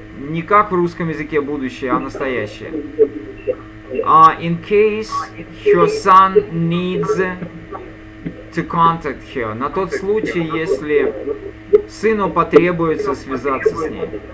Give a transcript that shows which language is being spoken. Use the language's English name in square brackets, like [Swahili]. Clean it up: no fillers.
[Russian] Не как в русском языке будущее, а настоящее. [English] In case her son needs to contact her. [Russian] На тот случай, если сыну потребуется связаться с ней.